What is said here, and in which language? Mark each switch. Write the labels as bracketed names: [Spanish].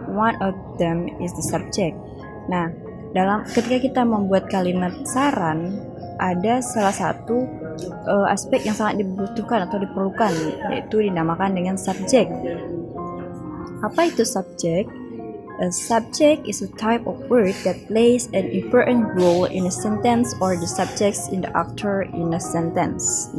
[English] One of them is the subject. [Indonesian] Nah, ketika kita membuat kalimat saran, ada salah satu aspek yang sangat dibutuhkan atau diperlukan, yaitu dinamakan dengan subjek. Apa itu subjek? [English] A subject is a type of word that plays an important role in a sentence or the subjects in the actor in a sentence.